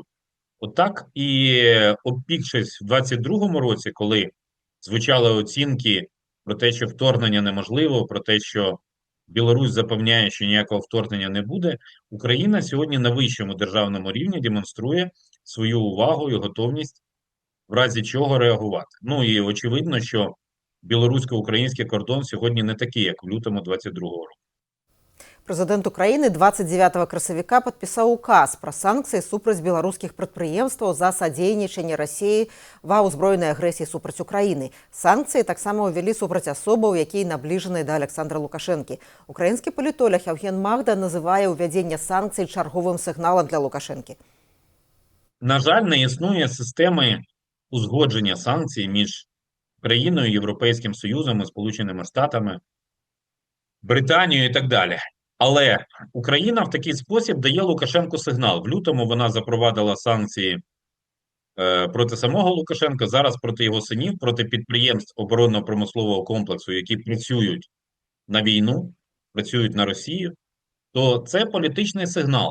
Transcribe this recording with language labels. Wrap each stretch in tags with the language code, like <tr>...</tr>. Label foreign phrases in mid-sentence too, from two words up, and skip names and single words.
<uk>Отак і обпікшись в 22-му році, коли звучали оцінки про те, що вторгнення неможливо, про те, що Білорусь запевняє, що ніякого вторгнення не буде, Україна сьогодні на вищому державному рівні демонструє свою увагу і готовність в разі чого реагувати. І очевидно, що білорусько-український кордон сьогодні не такий, як в лютому 22-го року.</uk> <be>Прэзідэнт Украіны 29 красавіка падпісаў указ пра санкцыі супраць беларускіх прадпрыемстваў за садзейнічанне Расіі ва ўзброенай агрэсіі супраць Украіны. Санкцыі таксама ўвялі супраць асобаў, якія набліжаныя да Александра Лукашэнкі. Украінскі палітолог Яўген Магда называе ўвядзенне санкцый чарговым сігналам для Лукашэнкі.</be> <uk>На жаль, не існує системи узгодження санкцій між країною, Європейським Союзом, Сполученими Штатами, Британією і так далі. Але Україна в такий спосіб дає Лукашенку сигнал. В лютому вона запровадила санкції проти самого Лукашенка, зараз проти його синів, проти підприємств оборонно-промислового комплексу, які працюють на війну, працюють на Росію, то це політичний сигнал.</uk>